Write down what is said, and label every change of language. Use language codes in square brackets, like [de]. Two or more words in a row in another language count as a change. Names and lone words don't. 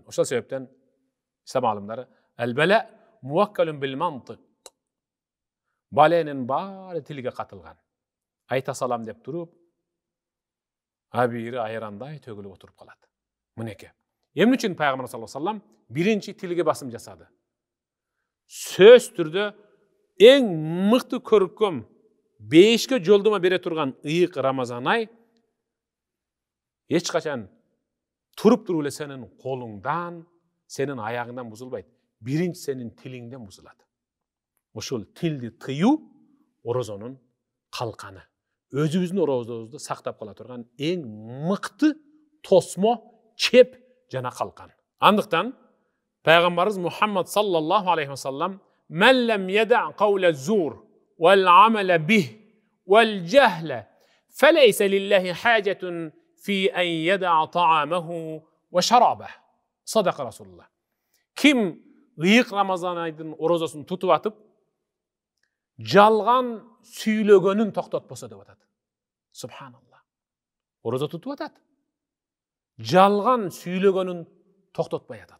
[ky] Ошол себептен ислам алымдары [ar] البلاء موكل بالمنطق. [ky] Баленин баары тилге катылган. Айта салам деп туруп, абири айрандай төгүлүп отуруп калат. Мынеке. Эмне үчүн пайгамбар [ar] صلى الله عليه وسلم [ky] биринчи тилге басым жасады? Сөз түрдө эң мыкты көркөм 5ке жолдома бере турган ыйык Рамазан ай эч качан туруп эле сенин колуңдан, сенин аягыңдан бузулбайт. Биринчи сенин тилиңден бузулат. Ошол тилди тыюу орозонун калканы. Өзүбүздүн орозобузду сактап кала турган эң мыкты тосмо, чеп жана калкан. Андыктан пайгамбарыбыз [ar] Мухаммад صلى الله عليه وسلم من لم يدع قول الزور والعمل به والجهل فليس لله حاجة في أن يدع طعامه وشرابه." صدق رسول الله. [ky] Ким ыйык Рамазан айдын орозосун тутуп атып, жалган сүйлөгөнүн токтотпосо деп атат. Субханаллах. Орозо тутуп атат. Жалган сүйлөгөнүн токтотпай атат.